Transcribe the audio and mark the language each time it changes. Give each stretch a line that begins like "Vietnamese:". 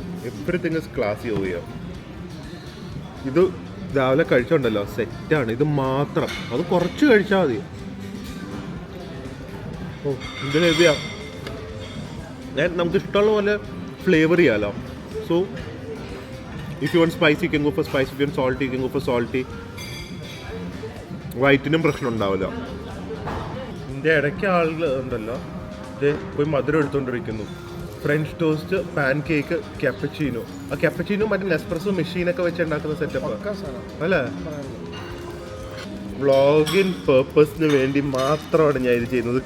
English: everything is classy
Malayalam: OYO. ഇത് രാവിലെ കഴിച്ചോണ്ടല്ലോ, സെറ്റാണ്. ഇത് മാത്രം, അത് കുറച്ച് കഴിച്ചാൽ മതി. ഓ, ഇത് ഹെവിയാ. നമുക്ക് ഇഷ്ടമുള്ള പോലെ ഫ്ലേവർ ചെയ്യാമല്ലോ.
English: So if you want spicy you can go for spicy, if you want salty you can go for salty.
Malayalam: വയറ്റിനും പ്രശ്നം ഉണ്ടാവില്ല. ഇതിൻ്റെ ഇടയ്ക്ക് ആളുകൾ ഉണ്ടല്ലോ, ഇത് പോയി മധുരം എടുത്തുകൊണ്ടിരിക്കുന്നു. French toast, pan cake, cappuccino. ആ ക്യാപ്പച്ചീനോ മറ്റേ നെസ്പ്രസോ മെഷീനൊക്കെ വെച്ച് ഉണ്ടാക്കുന്ന സെറ്റപ്പ് അല്ലേ. വ്ളോഗിൻ പേർപ്പസിന് വേണ്ടി മാത്രമാണ് ഞാൻ ഇത് ചെയ്യുന്നത്.